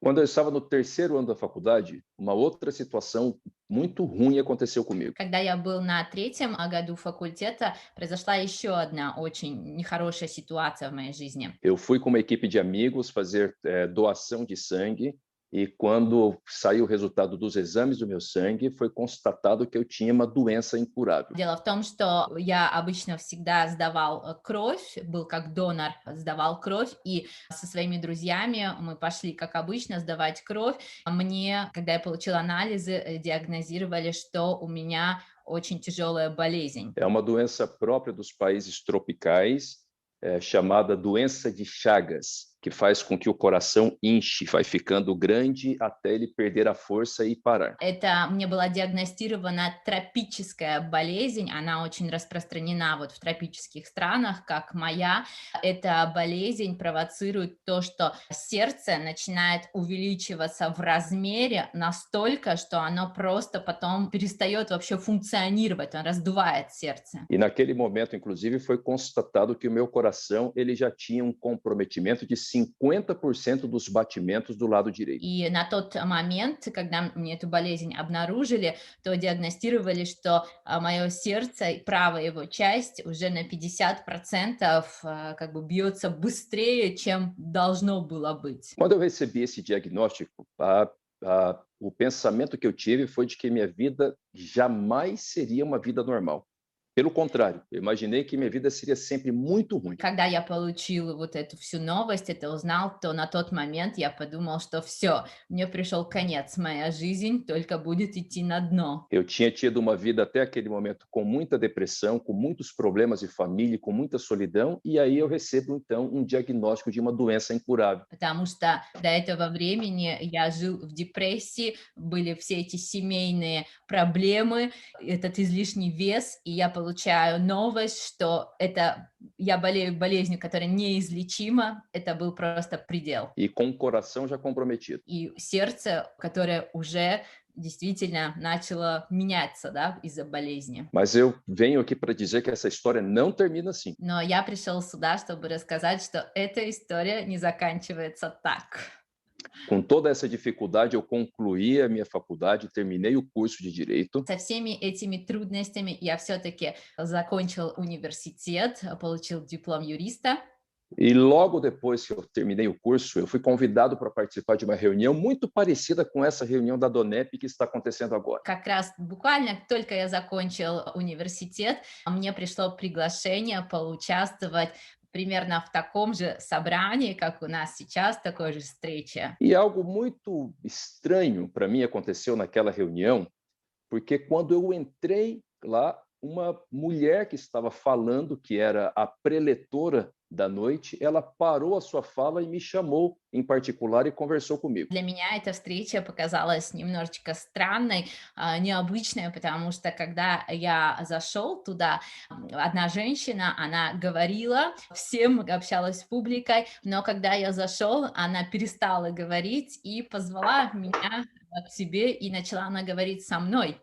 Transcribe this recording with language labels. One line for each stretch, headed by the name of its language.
Portuguese: Quando eu estava no terceiro ano da faculdade, uma outra situação muito ruim aconteceu comigo.
Russian: Когда я был на третьем году факультета, произошла еще одна очень нехорошая ситуация в моей жизни.
Portuguese: Eu fui com uma equipe de amigos fazer doação de sangue. E quando saiu o resultado dos exames do meu sangue, foi constatado que eu tinha uma doença incurável.
Russian: Дело в том, что я обычно всегда сдавал кровь, был как донор, сдавал кровь, и со своими друзьями мы пошли, как обычно, сдавать кровь. Мне, когда я получила анализы, диагнозировали, что у меня очень tijolая болезнь.
Portuguese: É uma doença própria dos países tropicais, chamada doença de Chagas, que faz com que o coração inche, vai ficando grande até ele perder a força e parar.
Russian: Это мне была диагностирована тропическая болезнь, она очень распространена вот в тропических странах, как моя. Эта болезнь провоцирует то, что сердце начинает увеличиваться в размере настолько, что оно просто потом перестает вообще функционировать, он раздувает сердце.
Portuguese: E naquele momento, inclusive, foi constatado que o meu coração ele já tinha comprometimento de 50% dos batimentos do lado direito.
Russian: И на тот момент, когда мне эту болезнь обнаружили, то диагностировали, что мое сердце, правая его часть, уже на 50% как бы бьется быстрее, чем должно было быть.
Portuguese: Quando eu recebi esse diagnóstico, o pensamento que eu tive foi de que minha vida jamais seria uma vida normal. Pelo contrário, eu imaginei que minha vida seria sempre muito ruim.
Russian: Когда я получил вот эту всю новость, это узнал, то на тот момент я подумал, что все, мне пришел конец, моя жизнь только будет идти на дно.
Portuguese: Eu tinha tido uma vida até aquele momento com muita depressão, com muitos problemas de família, com muita solidão, e aí eu recebo então diagnóstico de uma doença incurável.
Russian: Потому что до этого времени я жил в депрессии, были все эти семейные проблемы, этот излишний вес, и я получаю новость, что я болею болезнью, которая неизлечима, это был просто предел.
Portuguese: E com o coração já comprometido.
Russian: И сердце, которое уже действительно начало меняться, да, из-за болезни.
Portuguese: Mas eu venho aqui para dizer que essa história não termina assim.
Russian: Но я пришел сюда, чтобы рассказать, что эта история не заканчивается так.
Portuguese: Com toda essa dificuldade, eu concluí a minha faculdade, terminei o curso de Direito.
Russian: Со всеми этими трудностями я все-таки закончил университет, получил диплом юриста.
Portuguese: E logo depois que eu terminei o curso, eu fui convidado para participar de uma reunião muito parecida com essa reunião da Donep que está acontecendo agora.
Russian: Как раз буквально только я закончил университет, мне пришло приглашение поучаствовать примерно в таком же собрании, как у нас сейчас, такой же встрече.
Portuguese: E algo muito estranho para mim aconteceu naquela reunião, porque quando eu entrei lá, uma mulher que estava falando, que era a preletora da noite, ela parou a sua fala e me chamou em particular e conversou comigo.
Russian: Для меня эта встреча показалась немножечко странной, необычной, потому что когда я зашел туда, одна женщина, она говорила, всем общалась с публикой, но когда я зашел, она перестала говорить и позвала меня к себе, и начала она говорить со мной.